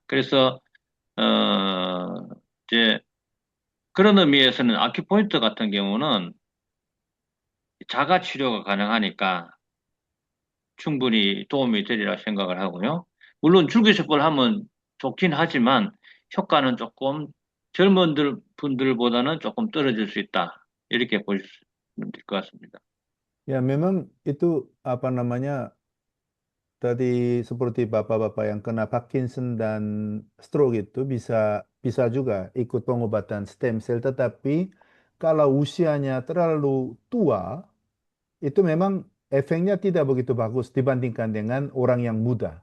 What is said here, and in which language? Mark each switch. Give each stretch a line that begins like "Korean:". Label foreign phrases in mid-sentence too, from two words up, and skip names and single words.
Korean: 그래서, 이제 그런 의미에서는 아큐포인트 같은 경우는 자가 치료가 가능하니까 충분히 도움이 되리라 생각을 하고요. 물론 줄기세포를 하면 좋긴 하지만 효과는 조금 젊은 분들보다는 조금 떨어질 수 있다. 이렇게 보시면 될 것 같습니다.
Indonesian: Ya, memang itu apa namanya tadi seperti bapak-bapak yang kena Parkinson dan stroke itu bisa juga ikut pengobatan
English: stem cell,
Indonesian: tetapi kalau usianya terlalu tua, itu memang efeknya tidak begitu bagus dibandingkan dengan orang yang muda.